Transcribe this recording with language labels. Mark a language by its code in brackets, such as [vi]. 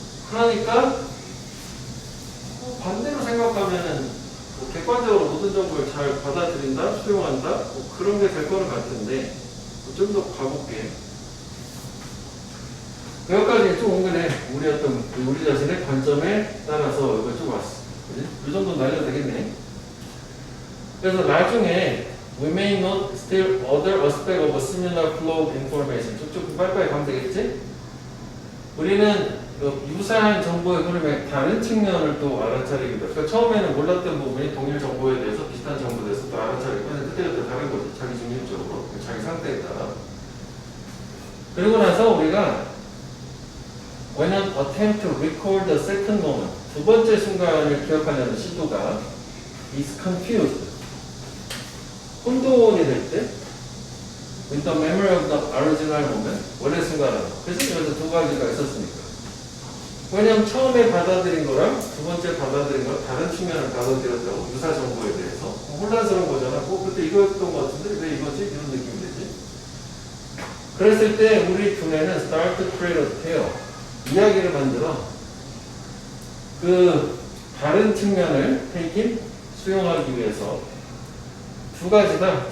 [ko] 그러니까 반대로 생각하면은 객관적으로 모든 정보를 잘 받아들인다, 수용한다, 뭐 그런 게 될 거는 같은데 좀 더 가볼게. 여기까지 좀 은근해. 우리 자신의 관점에 따라서 이걸 좀 왔어. 그지? 이 정도는 날려도 되겠네. 그래서 나중에 [en] we may not still other aspect of a similar flow of information. [ko] 쭉쭉 빨리빨리 가면 되겠지? 우리는 유사한 정보의 흐름의 다른 측면을 또 알아차리기도. 그러니까 처음에는 몰랐던 부분이 동일 정보에 대해서 비슷한 정보에 대해서 또 알아차리고 그때부터 다른 거지. 자기 중심적으로. 자기 상태에 따라. 그리고 나서 우리가 [en] when an attempt to recall the second moment, [ko] 두 번째 순간을 기억하려는 시도가 [en] is confused, [ko] 혼돈이 될 때, [en] with the memory of the original moment, [ko] 원래 순간하고. 그래서 여기서 두 가지가 있었으니까. 왜냐면 처음에 받아들인 거랑 두 번째 받아들인 거랑 다른 측면을 받아들였다고, 유사 정보에 대해서. 혼란스러운 거잖아. 그때 이거였던 거 같은데 왜 이거지? 이런 느낌이 되지. 그랬을 때 우리 두뇌는 [en] start to create a tale, [ko] 이야기를 만들어 그 다른 측면을 taking, 수용하기 위해서 두 가지다.